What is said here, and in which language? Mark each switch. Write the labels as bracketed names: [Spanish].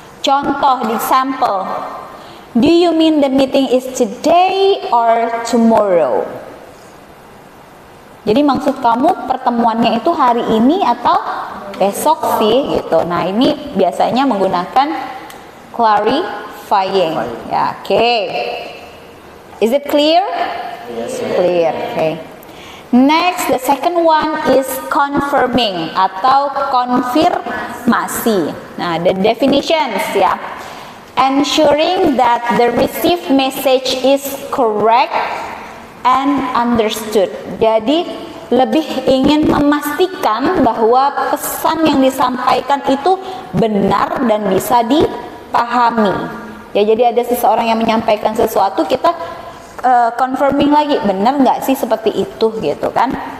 [Indonesian] Contoh di sampel, [English] do you mean the meeting is today or tomorrow? [Indonesian] Jadi maksud kamu pertemuannya itu hari ini atau besok sih gitu. Nah, ini biasanya menggunakan clarifying. [English] Ya, oke. Is it clear? Yes. Clear. Okay. Next, the second one is confirming [Indonesian] atau konfirmasi. [English] Nah, the definitions ya. Ensuring that the received message is correct and understood. [Indonesian] Jadi lebih ingin memastikan bahwa pesan yang disampaikan itu benar dan bisa dipahami. Ya, jadi ada seseorang yang menyampaikan sesuatu, kita confirming lagi, benar nggak sih seperti itu gitu kan?